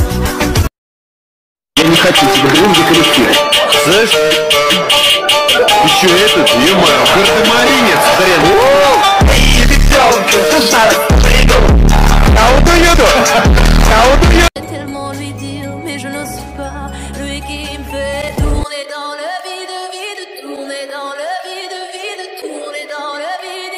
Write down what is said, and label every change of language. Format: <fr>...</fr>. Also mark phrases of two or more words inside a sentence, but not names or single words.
<ru>Я не хочу тебя громко корректировать. Слышь? Еще этот, ё-моё, гардемаринец, хрен.</ru> <fr>Tellement lui dire, mais je n'ose pas. Lui qui me fait tourner dans le vide, vide, tourner dans le vide, vide, tourner dans le vide.</fr>